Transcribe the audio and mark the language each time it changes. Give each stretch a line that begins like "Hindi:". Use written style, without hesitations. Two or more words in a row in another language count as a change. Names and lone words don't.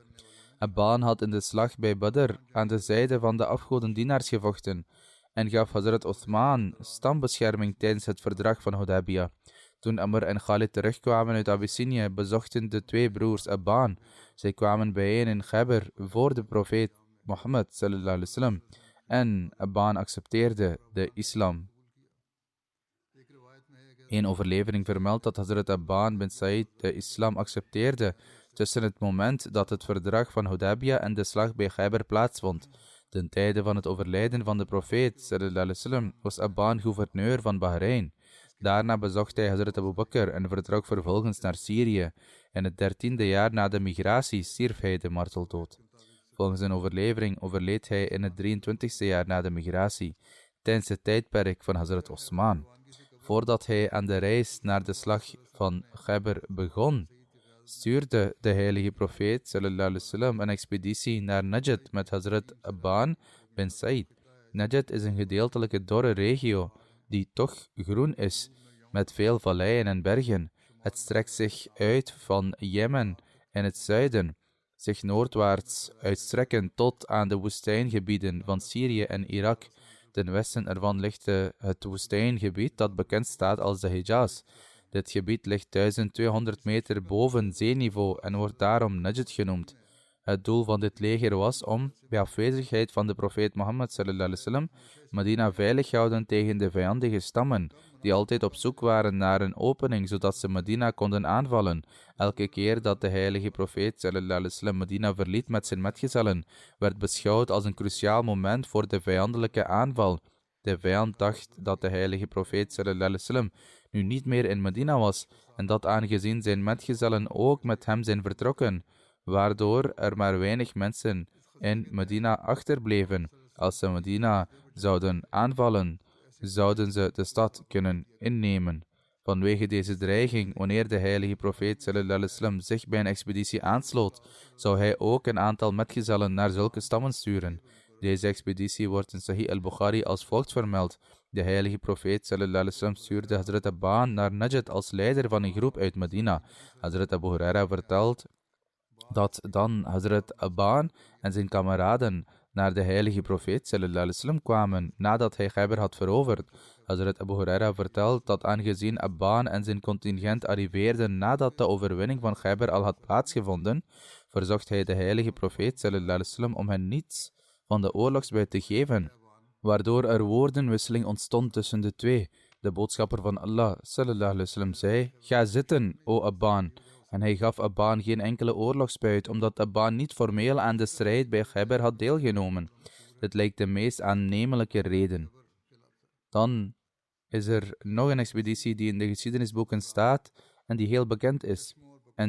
Dutch: Aban had in de slag bij Badr aan de zijde van de afgodendienaars gevochten en gaf Hazrat Uthman stambescherming tijdens het verdrag van Hudaybiyah. Toen Amr en Khalid terugkwamen uit Abyssinie, bezochten de twee broers Aban. Zij kwamen bijeen in Khyber voor de profeet Mohammed
Arabic: صلى الله عليه وسلم
Dutch: en Aban accepteerde de islam. Een overlevering vermeldt dat Hazrat Aban bin Said de islam accepteerde tussen het moment dat het verdrag van Hudaybiyah en de slag bij Khyber plaatsvond. Ten tijde van het overlijden van de profeet
Arabic: صلى الله عليه وسلم
Dutch: was Aban gouverneur van Bahrein. Daarna bezocht hij Hazrat Abu Bakr en vertrok vervolgens naar Syrië. In het 13e jaar na de migratie stierf hij de marteldood. Volgens een overlevering overleed hij in het 23e jaar na de migratie, tijdens het tijdperk van Hazrat Osman. Voordat hij aan de reis naar de slag van Khyber begon, stuurde de heilige profeet
Arabic: صلى الله عليه وسلم
Dutch: een expeditie naar Najd met Hazrat Aban bin Said. Najd is een gedeeltelijke dorre regio die toch groen is, met veel valleien en bergen. Het strekt zich uit van Jemen in het zuiden, zich noordwaarts uitstrekken tot aan de woestijngebieden van Syrië en Irak. Ten westen ervan ligt het woestijngebied dat bekend staat als de Hijaz. Dit gebied ligt 1200 meter boven zeeniveau en wordt daarom Najd genoemd. Het doel van dit leger was om, bij afwezigheid van de profeet Mohammed
Arabic: صلى الله عليه وسلم,
Dutch: Medina veilig houden tegen de vijandige stammen, die altijd op zoek waren naar een opening, zodat ze Medina konden aanvallen. Elke keer dat de heilige profeet
Arabic: صلى الله عليه وسلم
Dutch: Medina verliet met zijn metgezellen, werd beschouwd als een cruciaal moment voor de vijandelijke aanval. De vijand dacht dat de heilige profeet
Arabic: صلى الله عليه وسلم
Dutch: nu niet meer in Medina was, en dat aangezien zijn metgezellen ook met hem zijn vertrokken, waardoor er maar weinig mensen in Medina achterbleven. Als ze Medina zouden aanvallen, zouden ze de stad kunnen innemen. Vanwege deze dreiging, wanneer de heilige profeet
Arabic: صلى الله عليه وسلم
Dutch: zich bij een expeditie aansloot, zou hij ook een aantal metgezellen naar zulke stammen sturen. Deze expeditie wordt in Sahih al-Bukhari als volgt vermeld. De heilige profeet
Arabic: صلى الله عليه وسلم
Dutch: stuurde Hazrat Aban naar Najd als leider van een groep uit Medina. Hazrat Abu Huraira vertelt dat dan Hazrat Aban en zijn kameraden naar de heilige profeet
Arabic: صلى الله عليه وسلم
Dutch: kwamen nadat hij Khyber had veroverd. Hazrat Abu Huraira vertelt dat aangezien Aban en zijn contingent arriveerden nadat de overwinning van Khyber al had plaatsgevonden, verzocht hij de heilige profeet
Arabic: صلى الله عليه وسلم
Dutch: om hen niets van de oorlogsbuit te geven, waardoor er woordenwisseling ontstond tussen de twee. De boodschapper van Allah
Arabic: صلى الله عليه وسلم
Dutch: zei: "Ga zitten, o Aban." En hij gaf Aban geen enkele oorlogsbuit, omdat Aban niet formeel aan de strijd bij Khyber had deelgenomen. Dit lijkt de meest aannemelijke reden. Dan is er nog een expeditie die in de geschiedenisboeken staat en die heel bekend is.